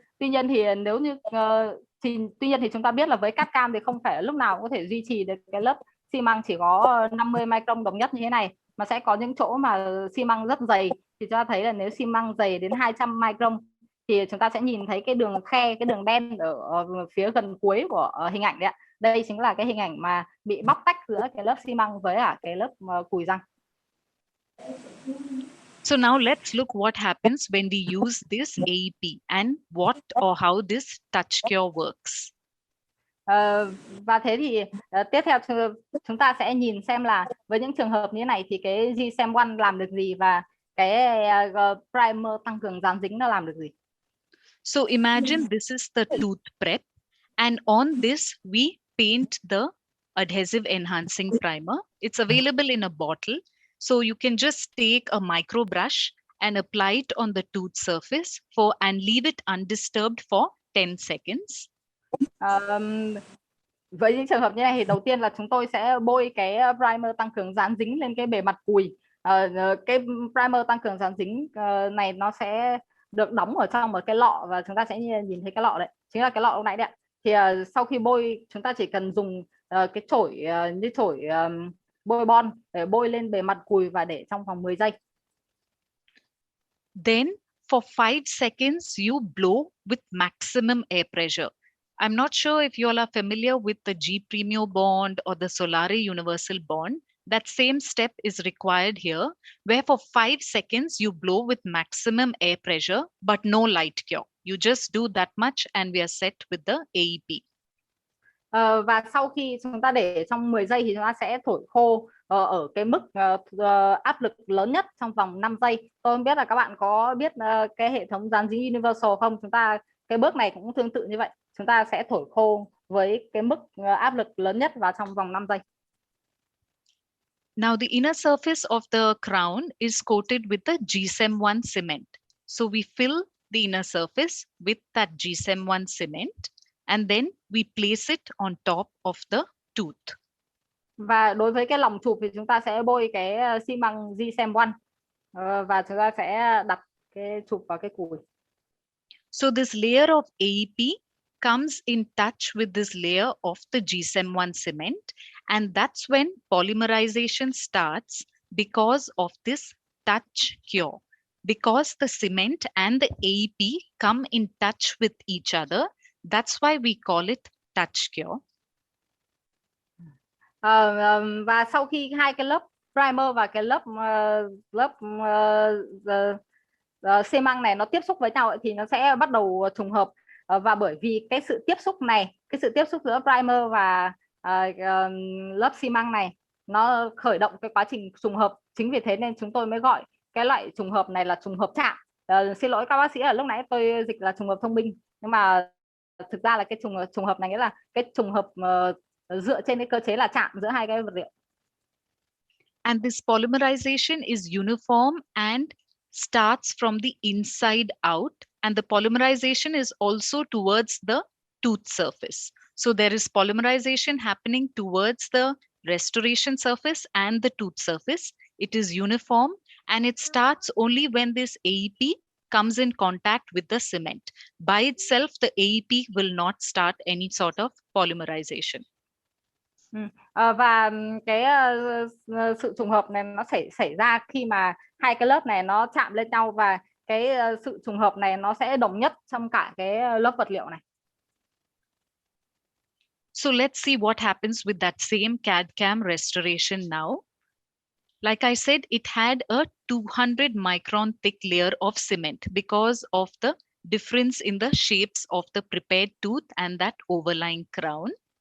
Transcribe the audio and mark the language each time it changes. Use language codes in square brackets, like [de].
[vi] Tuy nhiên thì nếu như tuy nhiên thì chúng ta biết là với CAD/CAM thì không phải lúc nào cũng có thể duy trì được cái lớp xi măng chỉ có 50 micron đồng nhất như thế này, mà sẽ có những chỗ mà xi măng rất dày. Thì chúng ta thấy là nếu xi măng dày đến 200 micron thì chúng ta sẽ nhìn thấy cái đường khe, cái đường đen ở phía gần cuối của hình ảnh đấy ạ. Đây chính là cái hình ảnh mà bị bóc tách giữa cái lớp xi măng với cái lớp cùi răng. [en] So now let's look what happens when we use this AEP and what or how this touch cure works. [vi] Và thế thì tiếp theo chúng ta sẽ nhìn xem là với những trường hợp như thế này thì cái GSM1 làm được gì và cái primer tăng cường dán dính nó làm được gì. [en] So imagine this is the tooth prep, and on this we paint the adhesive enhancing primer. It's available in a bottle. So you can just take a micro brush and apply it on the tooth surface and leave it undisturbed for 10 seconds. [vi] Với những trường hợp như này thì đầu tiên là chúng tôi sẽ bôi cái primer tăng cường dán dính lên cái bề mặt cùi. Cái primer tăng cường dán dính này nó sẽ được đóng ở trong một cái lọ và chúng ta sẽ nhìn thấy cái lọ đấy, chính là cái lọ lúc nãy đấy. Thì sau khi bôi chúng ta chỉ cần dùng cái chổi như chổi bôi bon để bôi lên bề mặt cùi và để trong vòng 10 giây. [en] Then for 5 seconds you blow with maximum air pressure. I'm not sure if you all are familiar with the G Premio bond or the Solari universal bond. That same step is required here, where for 5 seconds you blow with maximum air pressure, but no light cure. You just do that much and we are set with the AEP. [vi] Và sau khi chúng ta để trong 10 giây thì chúng ta sẽ thổi khô ở cái mức áp lực lớn nhất trong vòng 5 giây. Tôi không biết là các bạn có biết cái hệ thống dán dính universal không? Cái bước này cũng tương tự như vậy. Chúng ta sẽ thổi khô với cái mức áp lực lớn nhất vào trong vòng 5 giây. [en] Now the inner surface of the crown is coated with the GSM1 cement. So we fill the inner surface with that GSM1 cement and then we place it on top of the tooth. [vi] Và đối với cái lòng chụp thì chúng ta sẽ bôi cái xi măng GSM1 và chúng ta sẽ đặt cái chụp vào cái cùi. [en] So this layer of AEP comes in touch with this layer of the GSM1 cement, and that's when polymerization starts because of this touch cure. Because the cement and the AEP come in touch with each other, that's why we call it touch cure. [vi] Và sau khi hai cái lớp primer và cái xi măng này nó tiếp xúc với nhau thì nó sẽ bắt đầu trùng hợp. Và bởi vì cái sự tiếp xúc này, cái sự tiếp xúc giữa primer và lớp xi măng này nó khởi động cái quá trình trùng hợp. Chính vì thế nên chúng tôi mới gọi cái loại trùng hợp này là trùng hợp chạm. Xin lỗi các bác sĩ, ở lúc nãy tôi dịch là trùng hợp thông minh, nhưng mà thực ra là cái trùng hợp này nghĩa là cái trùng hợp dựa trên cái cơ chế là chạm giữa hai cái vật liệu. [en] And this polymerization is uniform and starts from the inside out, and the polymerization is also towards the tooth surface. So there is polymerization happening towards the restoration surface and the tooth surface. It is uniform and it starts only when this AEP comes in contact with the cement. By itself, the AEP will not start any sort of polymerization. [vi] Và cái sự trùng hợp này nó xảy ra khi mà hai cái lớp này nó chạm lên nhau, và cái sự trùng hợp này nó sẽ đồng nhất trong cả cái lớp vật liệu này. [en] So let's see what happens with that same CAD/CAM restoration now. Like I said, it had a 200 micron thick layer of cement because of the difference in the shapes of the prepared tooth and that overlying crown.